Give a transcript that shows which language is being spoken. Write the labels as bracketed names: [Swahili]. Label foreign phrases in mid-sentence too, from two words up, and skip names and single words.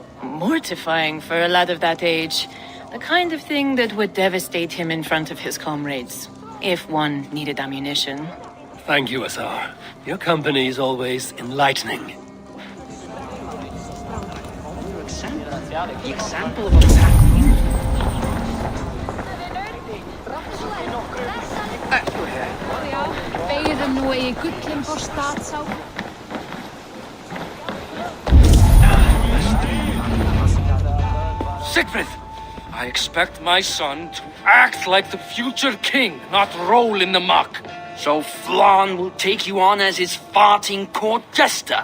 [English] Mortifying for a lad of that age. The kind of thing that would devastate him in front of his comrades. If one needed ammunition. Thank you, Asar. Your company is always enlightening. The example of a pack. Beir nú eigi gullin fór statsá. Siegfried! I expect my son to act like the future king, not roll in the muck. So Flan will take you on as his farting court jester.